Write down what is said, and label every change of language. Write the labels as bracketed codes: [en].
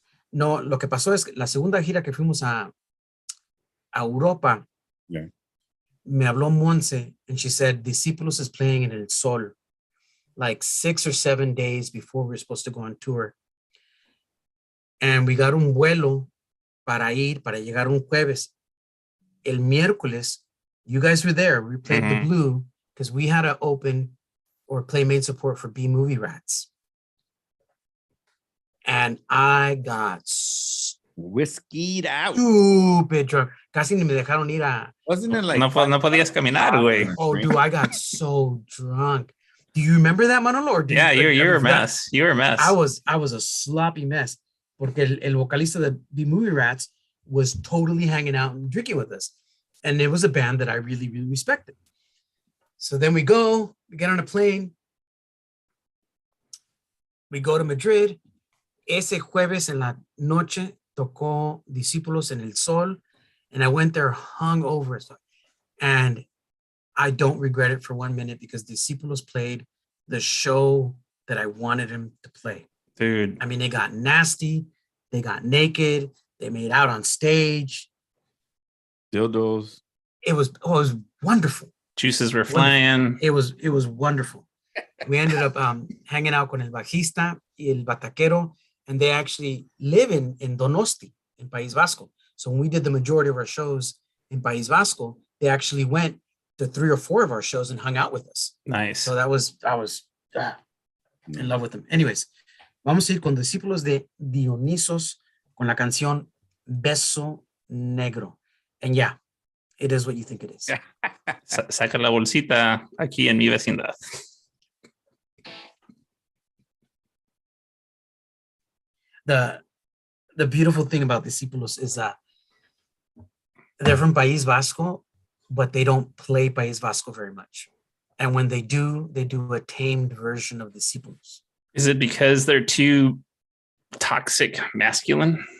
[es] No, lo que pasó es que la segunda gira que fuimos a Europa, [en] Yeah. [es] me habló [en] Monse, and she said, Discípulos is playing in El Sol, like 6 or 7 days before we were supposed to go on tour. And we got [es] un vuelo para llegar un jueves. El miércoles, [en] you guys were there. We played the Blue because we had to open or play main support for B Movie Rats. And I got Whiskeyed out. stupid drunk. [es] Casi ni me dejaron ir a... [en] Wasn't it like [es] No podías caminar, güey. [en] Oh, dude, I got so drunk. Do you remember that, Manolo? Or do Yeah, you you're a mess. You're a mess. I was a sloppy mess. [es] Porque el vocalista de [en] B Movie Rats was totally hanging out and drinking with us. And it was a band that I really, really respected. So then we get on a plane. We go to Madrid. [es] Ese jueves en la noche tocó Discípulos en El Sol. [en] And I went there hungover. And I don't regret it for 1 minute because Discípulos played the show that I wanted him to play. Dude. I mean, they got nasty. They got naked. They made out on stage. dildos? It was wonderful. Juices were flying. It was wonderful. We ended up hanging out [es] con el bajista y el bataquero, [en] and they actually live in Donosti, in País Vasco. So when we did the majority of our shows in País Vasco, they actually went to 3 or 4 of our shows and hung out with us. Nice. So I was in love with them. Anyways, [es] vamos a ir con Discípulos de Dionisos con la canción Beso Negro. [en] And yeah, it is what you think it is. [es] Saca la bolsita aquí en mi vecindad. [en] The beautiful thing about Discípulos is that they're from País Vasco, but they don't play País Vasco very much. And when they do a tamed version of Discípulos. Is it because they're too toxic masculine?